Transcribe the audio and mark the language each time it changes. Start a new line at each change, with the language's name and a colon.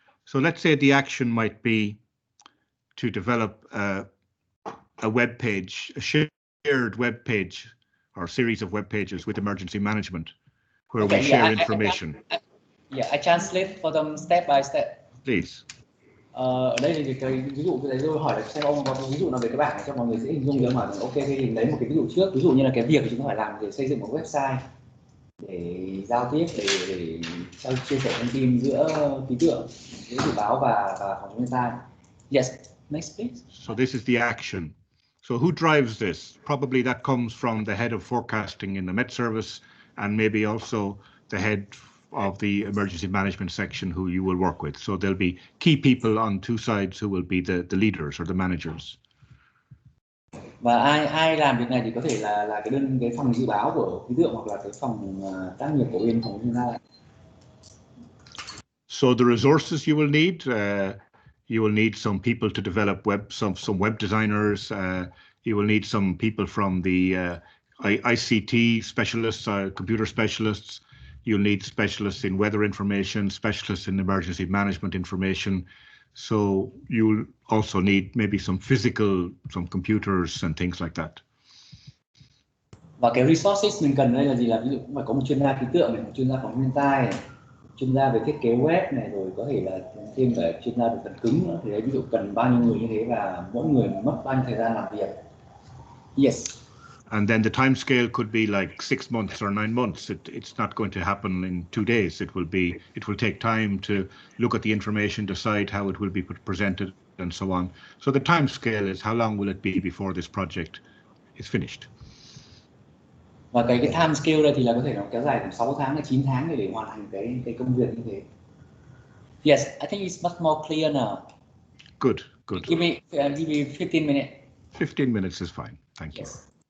English: So let's say the action might be to develop a web page, a shared web page or series of web pages with emergency management, where we share information. I translate for them step by step. Please.
Vietnamese: Ở đây thì cái ví dụ cái đấy tôi hỏi là xem ông có ví dụ nào về cái bảng này cho mọi người dễ hình dung được mà. Ok, thì lấy một cái ví dụ trước, ví dụ như là cái việc chúng ta phải làm để xây dựng một website để giao tiếp, để chia sẻ thông tin giữa ký tượng, giữa dự báo và phòng chống thiên tai.
English: Yes, next please. So this is the action. So who drives this? Probably that comes from the head of forecasting in the Met Service, and maybe also the head of the emergency management section who you will work with. So there'll be key people on two sides who will be the leaders or the managers.
Vietnamese: Và ai làm việc này thì có thể là cái phòng dự báo của khí tượng hoặc là cái phòng tác nghiệp của bên phòng thiên tai.
English: So the resources you will need some people to develop some web designers. You will need some people from the ICT specialists, computer specialists. You'll need specialists in weather information, specialists in emergency management information. So you'll also need maybe some computers and things like that.
Vietnamese: Và cái resources mình cần đây là gì, là ví dụ cũng phải có một chuyên gia khí tượng này, một chuyên gia phòng thiên tai này, chuyên gia về thiết kế web này, rồi có thể là thêm cả chuyên gia về phần cứng nữa. Thì đấy, ví dụ cần bao nhiêu người như thế và mỗi người mất bao nhiêu thời gian làm việc.
English: Yes. And then the time scale could be like 6 months or 9 months. It's not going to happen in 2 days. It will take time to look at the information, decide how it will be presented, and so on. So the time scale is how long will it be before this project is finished.
Vietnamese: Và cái time scale đây thì là có thể nó kéo dài từ 6 tháng đến 9 tháng để hoàn thành cái công việc như thế.
English: Yes, I think it's much more clear now. Good. Give me 15 minutes. 15 minutes is fine. Thank you. Yes.